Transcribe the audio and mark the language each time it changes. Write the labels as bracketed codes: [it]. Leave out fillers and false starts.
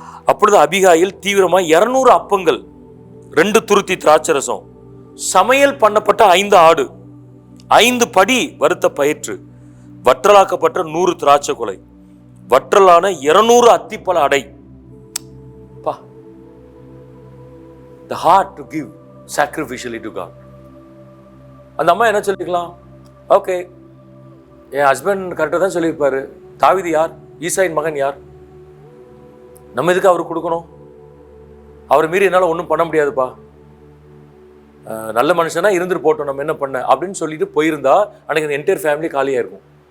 [ta] அப்பொழுது அபிகாயில் தீவிரமா 200 அப்பங்கள், 2 துருத்தி திராட்சரசம், சமையல் பண்ணப்பட்ட 5 ஆடு, 5 படி வறுத்த பயிற்று, வற்றலாக்கப்பட்ட 100 திராட்சை கொலை, வற்றலான 200 அத்திப்பழ அடை. [en] The heart to give sacrificially to God. [ta] அந்த அம்மா என்ன சொல்லிக்கலாம்? ஓகே, என் ஹஸ்பண்ட் கரெக்டாக தான் சொல்லியிருப்பாரு. தாவீது யார்? ஈசாயின் மகன் யார்? நம்ம எதுக்கு அவருக்கு கொடுக்கணும்? அவரை மீறி என்னால் ஒன்றும் பண்ண முடியாதுப்பா, நல்ல மனுஷனா இருந்துட்டு போட்டோம், நம்ம என்ன பண்ண அப்படின்னு சொல்லிட்டு போயிருந்தா அன்னைக்கு அந்த [en] entire family [ta] காலியாக இருக்கும்.